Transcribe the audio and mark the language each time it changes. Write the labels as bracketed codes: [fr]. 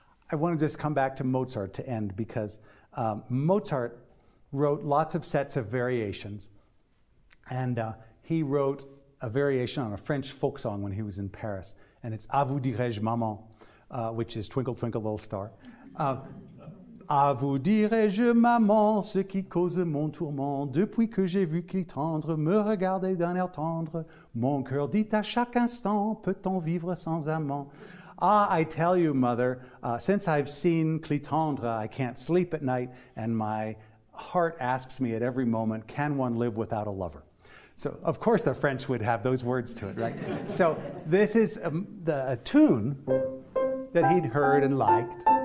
[en] I want to just come back to Mozart to end, because Mozart wrote lots of sets of variations, and he wrote a variation on a French folk song when he was in Paris, and it's "À vous dirai-je, maman," which is "Twinkle, Twinkle, Little Star." [fr] À vous dirai-je, maman, ce qui cause mon tourment, depuis que j'ai vu Clitandre me regarder d'un air tendre, mon cœur dit à chaque instant, peut-on vivre sans amant? [en] Ah, I tell you, mother, since I've seen Clitandre, I can't sleep at night, and my heart asks me at every moment, can one live without a lover? So, of course, the French would have those words to it, right? So, this is a tune that he'd heard and liked.